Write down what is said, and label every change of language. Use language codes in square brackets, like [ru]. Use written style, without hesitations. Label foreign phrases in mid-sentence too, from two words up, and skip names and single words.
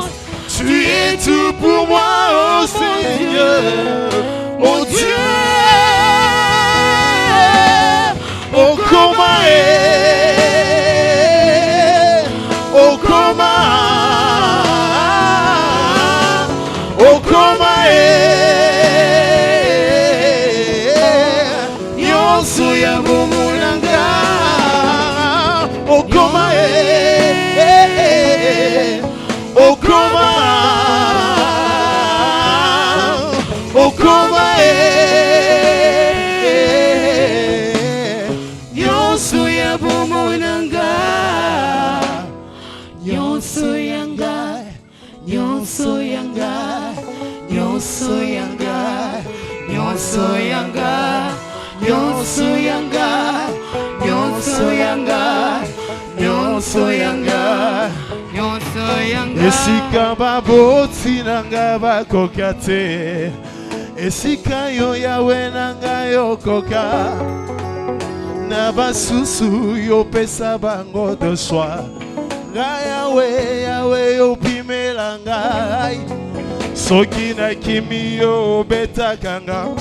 [fr] Tu es tout pour moi, oh Seigneur, oh Dieu. Oh comment oh comment oh comment [ln] yonso ya bomulanga [fr] oh comment oh comment oh comment [ln] yonso ya bomulanga nyonso yanga nyonso yanga nyonso yanga nyonso yanga nyonso yanga nyonso yanga nyonso yanga nyonso yanga esika baboti nanga bakoka te esika yo yawe nanga yokoka na basusu yopesa bango de soi Yawe, Yawe, opimela ngai soki na kimi yo betakanga